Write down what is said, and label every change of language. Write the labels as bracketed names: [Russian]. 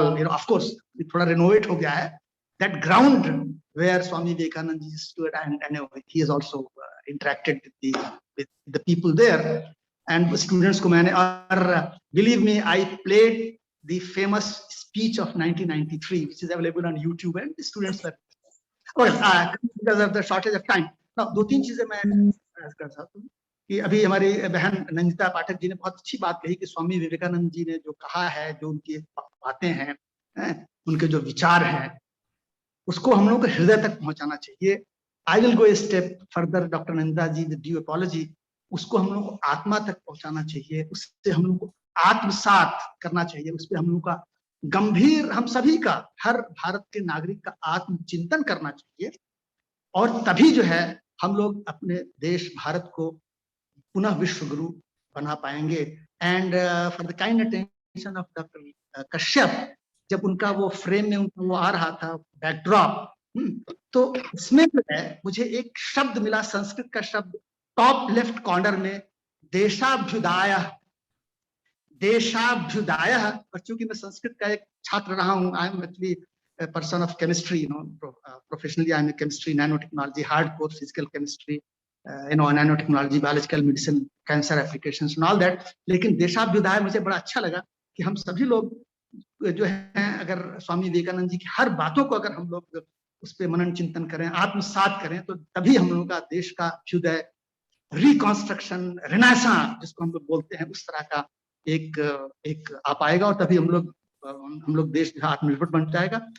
[English] Of course, it [Hindi] thoda renovate ho gaya hai. [English] That ground where Swami Vivekananda stood, and he has also interacted with the people there, and the students ko maine, believe me, I played the famous speech of 1993, which is available on YouTube, and the students were, because of the shortage of time. [Hindi] Now, दो तीन चीजें मैं कर सकता हूँ कि अभी हमारी बहन नंदिता पाठक जी ने बहुत अच्छी बात कही कि स्वामी विवेकानंद जी ने जो कहा है, जो उनकी बातें हैं, उनके जो विचार हैं, उसको हम लोगों को हृदय तक पहुंचाना चाहिए. [English] I will go a step further, doctor Nanda ji, with due apology, [Hindi] उसको हम लोग को आत्मा तक पहुंचाना चाहिए, उससे हम लोग को आत्मसात करना चाहिए, उस पर हम लोग का गंभीर, हम सभी का, हर भारत के नागरिक का आत्मचिंतन करना चाहिए. और तभी जो है हम लोग अपने देश भारत को पुनः विश्व गुरु बना पाएंगे. [English] and for the kind attention of [Hindi] doctor Kashyap, जब उनका वो फ्रेम में उनका वो आ रहा था बैकड्रॉप, तो इसमें जो है मुझे एक शब्द मिला, संस्कृत का शब्द, टॉप लेफ्ट कॉर्नर में, देशाभ्युदाय. देशाभ्युदाय. और चूंकि मैं संस्कृत का एक छात्र रहा हूँ, [English] I am actually a person of chemistry, professionally I'm a chemistry, nanotechnology, hardcore physical chemistry, nanotechnology, biological medicine, cancer applications and all that. [Hindi] लेकिन देशाभ्युदाय मुझे बड़ा अच्छा लगा कि हम सभी लोग जो हैं, अगर स्वामी विवेकानंद जी की हर बातों को अगर हम लोग उस पर मनन चिंतन करें, आत्मसात करें, तो तभी हम लोगों का देश का अभ्युदय, रिकॉन्स्ट्रक्शन, रेनेसांस जिसको हम लोग बोलते हैं, उस तरह का एक आ पाएगा, और तभी हम लोग देश आत्मनिर्भर बन जाएगा.